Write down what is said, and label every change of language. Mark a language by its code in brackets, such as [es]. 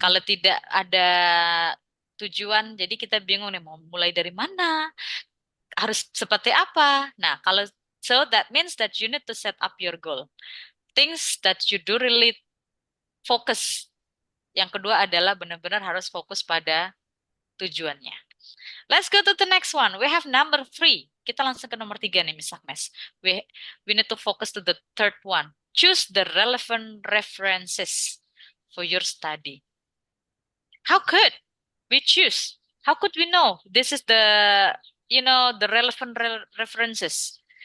[id] Kalau tidak ada tujuan, jadi kita bingung nih mau mulai dari mana, harus seperti apa. [en] Nah, kalau so that means that you need to set up your goal. Things that you do really focus. [id] Yang kedua adalah benar-benar harus fokus pada tujuannya. [en] Let's go to the next one. We have number 3. [id] Kita langsung ke nomor 3 nih, Miss Agnes. [en] We need to focus to the third one. Choose the relevant references for your study. How could we choose? How could we know this is the relevant references?